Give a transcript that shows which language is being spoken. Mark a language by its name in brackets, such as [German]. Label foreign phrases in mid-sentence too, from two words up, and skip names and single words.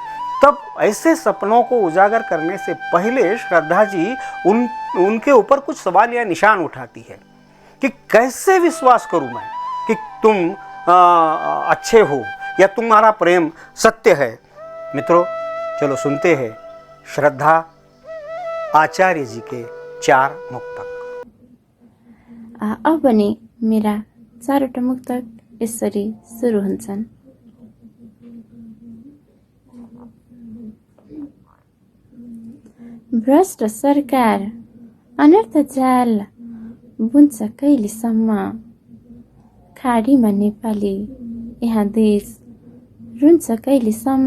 [Hindi] तब ऐसे सपनों को उजागर करने से पहले श्रद्धा जी उनके ऊपर कुछ सवाल या निशान उठाती है कि कैसे विश्वास करूं मैं कि तुम अच्छे हो या तुम्हारा प्रेम सत्य है। मित्रों, चलो सुनते हैं श्रद्धा आचार्य जी के 4 मुक्तक। [Nepali] अब भने मेरा 4वटा मुक्तक यसरी सुरु हुन्छन्। भ्रष्ट सरकार अनर्थ जाल बुन्छ कहिलेसम्म, खाडीमा नेपाली यहाँ देश रुन्छ कहिलेसम्म।